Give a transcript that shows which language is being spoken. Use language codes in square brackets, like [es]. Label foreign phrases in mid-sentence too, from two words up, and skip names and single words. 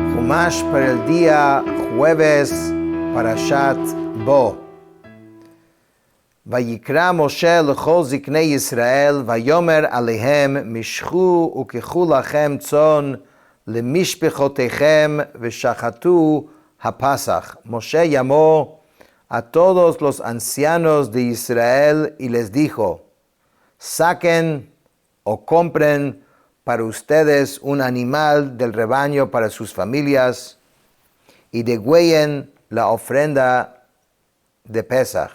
[es] Humash para el día jueves, Parashat Bo. [he] ויקרא משה לכל זקני ישראל ויאמר אלהם משכו וקחו לכם צאן למשפחתיכם ושחטו הפסח. [es] Moshe llamó a todos los ancianos de Israel y les dijo, saquen o compren para ustedes un animal del rebaño para sus familias y degüellen la ofrenda de Pesach.